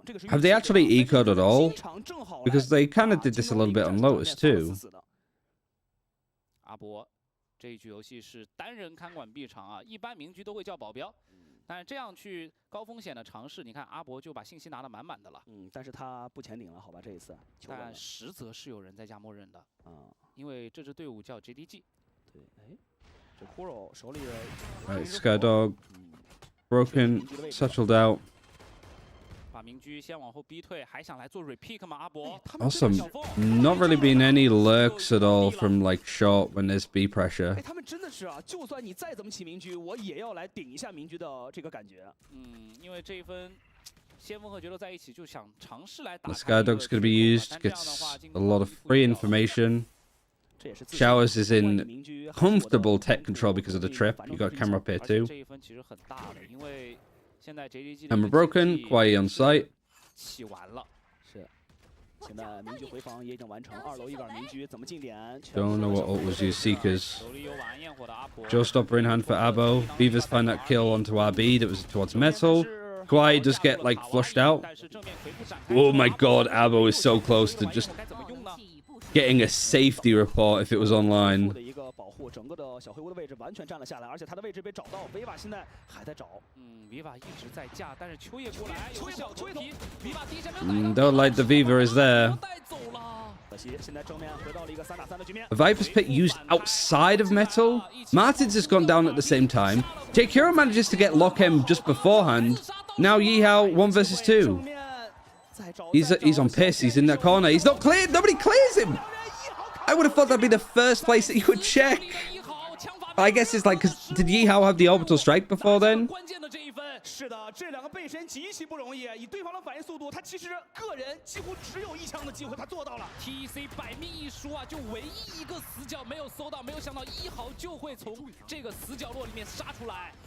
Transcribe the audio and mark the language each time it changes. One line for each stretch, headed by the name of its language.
English: Have they actually ecoed at all? Because they kind of did this a little bit on Lotus too.
Chinese: 这一局游戏是单人看管 B 场啊，一般明局都会叫保镖，但是这样去高风险的尝试，你看阿博就把信息拿得满满的了。但是他不前顶了，好吧，这一次。但实则是有人在家默认的因为这支队伍叫 JDG。对，哎，这 Kuro 手里。
English: Right, Skydog broken, satchelled out.
Chinese: 把明居先往后逼退，还想来做 repick 吗？阿博
English: Awesome. Not really been any lurks at all from like short when there's B pressure.
Chinese: 他们真的是啊，就算你再怎么起明居，我也要来顶一下明居的这个感觉。因为这一分，先锋和决斗在一起，就想尝试来打。
English: The Skydog's going to be used. Gets a lot of free information. Showers is in comfortable tech control because of the trip. You got camera up here too.
Chinese: 这一分其实很大的，因为现在 JDG
English: Camera broken. Kwai on site.
Chinese: 起完了。是。现在明居回防也已经完成，2楼一杆明居怎么进点？
English: Don't know what ult was used. Seekers.
Chinese: 手里有晚安焰火的阿博。
English: Joe stopper in hand for Abo. Beavers find that kill onto RB that was towards Metal. Kwai does get like flushed out. Oh my god, Abo is so close to just getting a safety report if it was online.
Chinese: 的一个保护，整个的小黑屋的位置完全占了下来，而且他的位置被找到。维瓦现在还在找。维瓦一直在架，但是秋叶过来，有小球皮，维瓦第一下没有
English: Don't like the Viva is there.
Chinese: 带走了。可惜现在正面回到了一个3打3的局面。
English: A Viper's Pit used outside of Metal. Martins has gone down at the same time. Jakiro manages to get Lochem just beforehand. Now Yihao 1 versus 2. He's on piss. He's in that corner. He's not cleared. Nobody clears him. I would have thought that'd be the first place that you would check. I guess it's like, cause did Yihao have the orbital strike before then?
Chinese: 是的，这两个背身极其不容易，以对方的反应速度，他其实个人几乎只有1枪的机会，他做到了。 TEC 百密一疏啊，就唯一一个死角没有搜到，没有想到1号就会从这个死角落里面杀出来。